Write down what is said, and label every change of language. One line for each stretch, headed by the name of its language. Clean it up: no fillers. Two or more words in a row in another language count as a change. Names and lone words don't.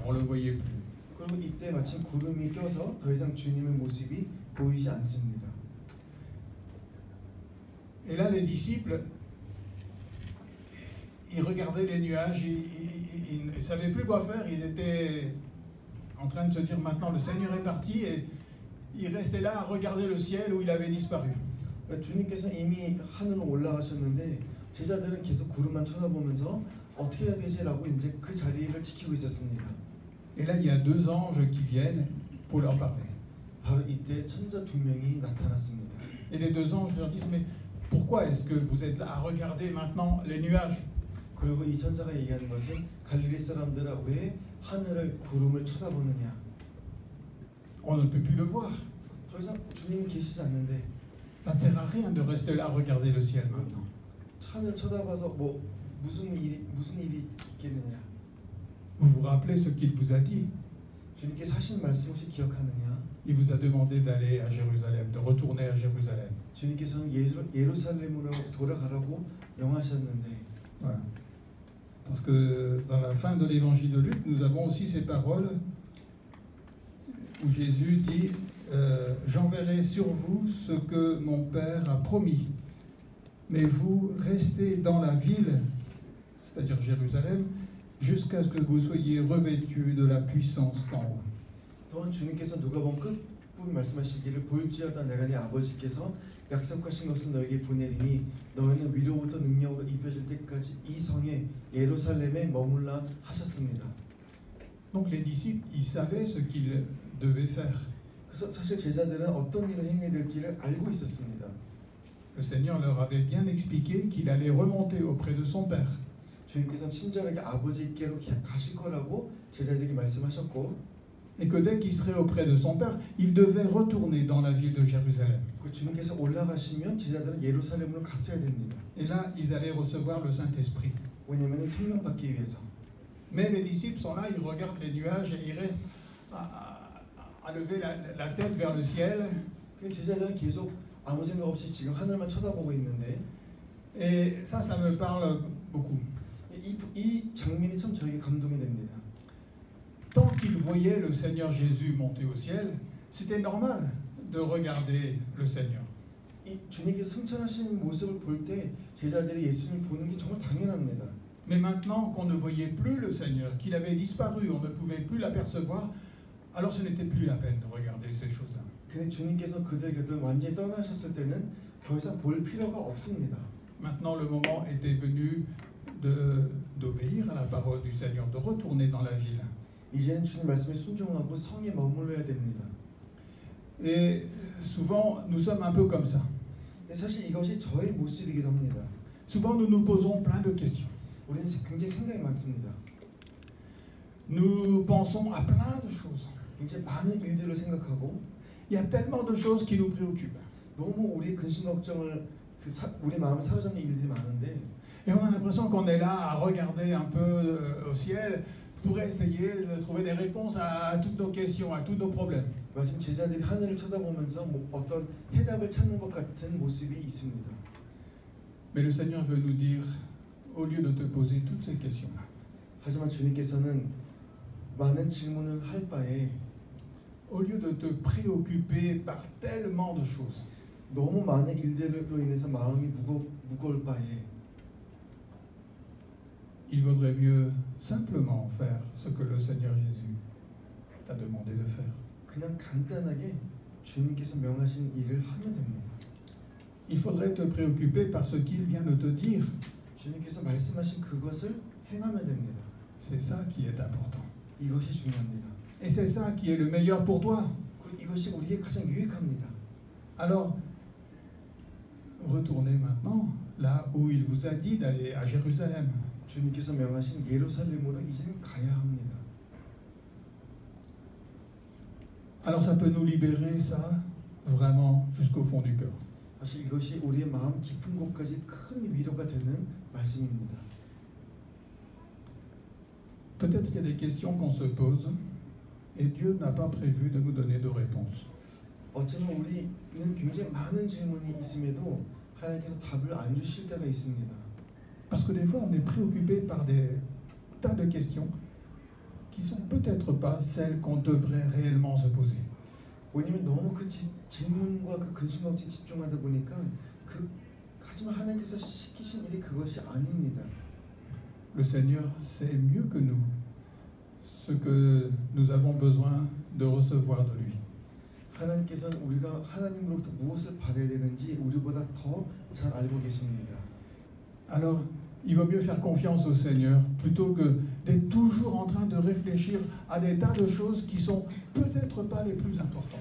French: On le voyait plus.
Korean: 그리고 이때 마침 구름이 껴서 더 이상 주님의 모습이 보이지 않습니다.
French: Et là, les disciples, ils regardaient les nuages, ils ne savaient plus quoi faire. Ils étaient en train de se dire maintenant le Seigneur est parti et ils restaient là à regarder le ciel où il avait disparu.
Korean: 그러니까 주님께서 이미 하늘로 올라가셨는데 제자들은 계속 구름만 쳐다보면서 어떻게 해야 되지라고 이제 그 자리를 지키고 있었습니다.
French: Et là, il y a deux anges qui viennent pour leur parler.
Korean: 바로 이때 천사 두 명이 나타났습니다.
French: Et les deux anges leur disent mais pourquoi est-ce que vous êtes là à regarder maintenant les nuages?
Korean: 그리고 이 천사가 얘기하는 것은 갈릴리 사람들아 왜 하늘을 구름을 쳐다보느냐?
French: On ne peut plus le voir.
Korean: 더 이상 주님이 계시지 않는데
French: Ça ne sert à rien de rester là à regarder le ciel maintenant.
Korean: 하늘 쳐다봐서 뭐 무슨 일이 있겠느냐?
French: Vous vous rappelez ce qu'il vous a dit?
Korean: 주님께서 하신 말씀 혹시 기억하느냐?
French: Il vous a demandé d'aller à Jérusalem, de retourner à Jérusalem.
Korean: 주님께서는 예루살렘으로 돌아가라고 명하셨는데.
French: Voilà. Parce que dans la fin de l'évangile de Luc, nous avons aussi ces paroles où Jésus dit j'enverrai sur vous ce que mon Père a promis, mais vous restez dans la ville, c'est-à-dire Jérusalem, jusqu'à ce que vous soyez revêtus de la puissance d'en haut.
Korean: 또한 주님께서 누가복음 끝부분 말씀하시기를 볼지어다 내가 네 아버지께서 약속하신 것을 너에게 보내리니 너희는 위로부터 능력으로 입혀질 때까지 이 성에 예루살렘에 머물라 하셨습니다.
French: Donc les disciples, ils savaient ce qu'ils devaient faire.
Korean: 그래서 사실 제자들은 어떤 일을 행해야 될지를 알고 있었습니다.
French: Le Seigneur leur avait bien expliqué qu'il allait remonter auprès de son Père.
Korean: 주님께서는 친절하게 아버지께로 가실 거라고 제자들에게 말씀하셨고
French: Et que dès qu'il serait auprès de son Père, il devait retourner dans la ville de Jérusalem.
Korean: 그 주님께서 올라가시면 제자들은 예루살렘으로 갔어야 됩니다.
French: Et là, ils allaient recevoir le Saint-Esprit.
Korean: 왜냐하면 성령 받기 위해서.
French: Mais les disciples sont là, ils regardent les nuages et ils restent à lever la tête vers le ciel.
Korean: 그 제자들은 계속 아무 생각 없이 지금 하늘만 쳐다보고 있는데.
French: Et ça me parle beaucoup.
Korean: 이 장면이 참 저에게 감동이 됩니다.
French: Tant qu'ils voyaient le Seigneur Jésus monter au ciel, c'était normal de regarder le Seigneur.
Korean: 이 주님께서 승천하신 모습을 볼 때 제자들이 예수님을 보는 게 정말 당연합니다.
French: Mais maintenant qu'on ne voyait plus le Seigneur, qu'il avait disparu, on ne pouvait plus l'apercevoir, alors ce n'était plus la peine de regarder ces choses-là.
Korean: 근데 주님께서 그들 곁을 완전히 떠나셨을 때는 더 이상 볼 필요가 없습니다.
French: Maintenant, le moment était venu d'obéir à la parole du Seigneur, de retourner dans la ville.
Korean: 이제는 주님 말씀에 순종하고 성에 머물러야 됩니다.
French: Et souvent, nous sommes un peu comme ça.
Korean: 근데 사실 이것이 저의 모습이기도 합니다.
French: Souvent, nous nous posons plein de questions.
Korean: 우리는 굉장히 생각이 많습니다.
French: Nous pensons à plein de choses.
Korean: 굉장히 많은 일들을 생각하고
French: Il y a tellement de choses qui nous préoccupent.
Korean: 너무 우리 근심 걱정을 우리 마음을 사로잡는 일들이 많은데
French: Et on a l'impression qu'on est là à regarder un peu au ciel pour essayer de trouver des réponses à toutes nos questions, à tous nos problèmes.
Korean: 마침 제자들이 하늘을 쳐다보면서 어떤 해답을 찾는 것 같은 모습이 있습니다.
French: Mais le Seigneur veut nous dire, au lieu de te poser toutes ces questions-là,
Korean: 하지만 주님께서는 많은 질문을 할 바에
French: au lieu de te préoccuper par tellement de choses,
Korean: 너무 많은 일들로 인해서 마음이 무거울 바에
French: il vaudrait mieux simplement faire ce que le Seigneur Jésus t'a demandé de faire.
Korean: 그냥 간단하게 주님께서 명하신 일을 하면 됩니다.
French: Il faudrait te préoccuper par ce qu'il vient de te dire.
Korean: 주님께서 말씀하신 그것을 행하면 됩니다.
French: C'est ça qui est important.
Korean: 이것이 중요합니다.
French: Et c'est ça qui est le meilleur pour toi.
Korean: 그리고 이것이 우리에게 가장 유익합니다.
French: Alors, retournez maintenant là où il vous a dit d'aller à Jérusalem.
Korean: 주님께서 명하신 예루살렘으로 이제는 가야 합니다.
French: Alors ça peut nous libérer, ça, vraiment, jusqu'au fond du cœur.
Korean: 사실 이것이 우리의 마음 깊은 곳까지 큰 위로가 되는 말씀입니다.
French: Peut-être qu'il y a des questions qu'on se pose et Dieu n'a pas prévu de nous donner de réponse.
Korean: 어쩌면 우리는 굉장히 많은 질문이 있음에도 하나님께서 답을 안 주실 때가 있습니다.
French: Parce que des fois, on est préoccupé par des tas de questions qui sont peut-être pas celles qu'on devrait réellement se poser.
Korean: 왜냐면 너무 그 질문과 그 근심걱정에 집중하다 보니까 하지만 하나님께서 시키신 일이 그것이 아닙니다.
French: Le Seigneur sait mieux que nous ce que nous avons besoin de recevoir de lui.
Korean: 하나님께서는 우리가 하나님으로부터 무엇을 받아야 되는지 우리보다 더 잘 알고 계십니다.
French: Alors, il vaut mieux faire confiance au Seigneur plutôt que d'être toujours en train de réfléchir à des tas de choses qui sont peut-être pas les plus importantes.